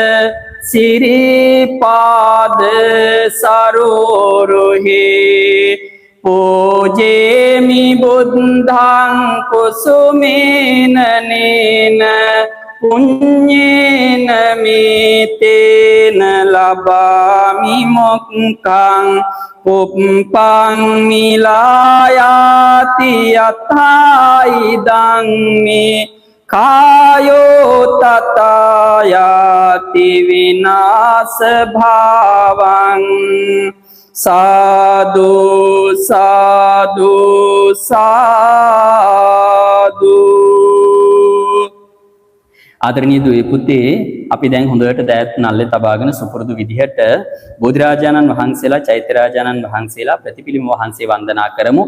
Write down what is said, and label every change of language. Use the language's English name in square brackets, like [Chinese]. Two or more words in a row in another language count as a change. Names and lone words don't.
[Pali] සිරිපාද සරෝරුහි පූජේමි බුද්ධං කුසුමේනනේන පුඤ්ඤේන මේතේන ලබාමි මොක්ඛං පුප්පං මිලායාති යතයිදං මේ කායෝ තතයාති විනාශ භාවං සාදු සාදු සාදු. [Sinhala] ආදරණීය දුවේ පුතේ අපි දැන් හොඳට දෑත් නල්ලේ තබාගෙන සුපුරුදු විදිහට බෝධිරාජානන් වහන්සේලා චෛත්‍යරාජානන් වහන්සේලා ප්‍රතිපිලිම වහන්සේ වන්දනා කරමු.